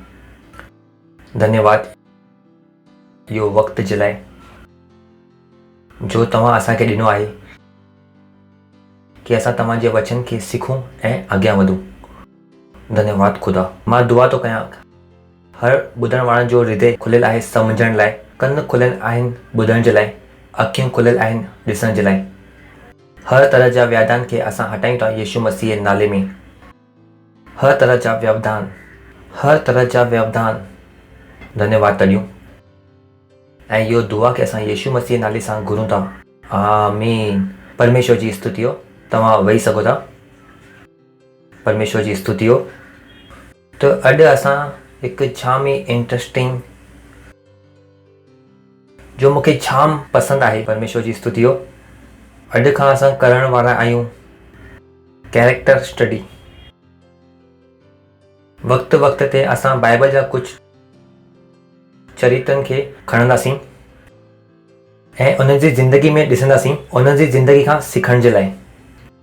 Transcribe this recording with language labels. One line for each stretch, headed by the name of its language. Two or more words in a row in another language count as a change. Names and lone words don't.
Sindhi: धन्यवाद इहो वक़्त जे लाइ जो तव्हां असांखे ॾिनो आहे कि असां तव्हांजे वचन खे सिखूं ऐं अॻियां वधूं। धन्यवाद ख़ुदा। मां दुआ थो कयां हर ॿुधण वारनि जो हृदय खुलियल आहे सम्झण लाइ, कन खुलियल आहिनि ॿुधण जे लाइ, अखियूं खुलियल आहिनि ॾिसण जे लाइ। हर तरह जा व्यवधान खे असां हटायूं था यीशु मसीह जे नाले में। हर तरह जा व्यवधान, हर तरह जा व्यवधान। धन्यवाद था ॾियूं ऐं इहो दुआ खे असां यीशु मसीह जे नाले सां घुरूं था। आमीन। परमेश्वर जी स्तुति हो। तव्हां वेही सघो था। परमेश्वर जी स्तुति हो। तो अॼु असां हिकु जाम ई इंट्रस्टिंग, जो मूंखे जाम पसंदि आहे, परमेश्वर जी स्तुति हो। अॼु खां असां करण वारा आहियूं
English: character study.
Sindhi: वक़्त वक़्त ते असां बाइबल जा कुझु चरित्रनि खे खणंदासीं ऐं उन्हनि जी ज़िंदगी में ॾिसंदासीं, उन्हनि जी ज़िंदगी खां सिखण जे लाइ।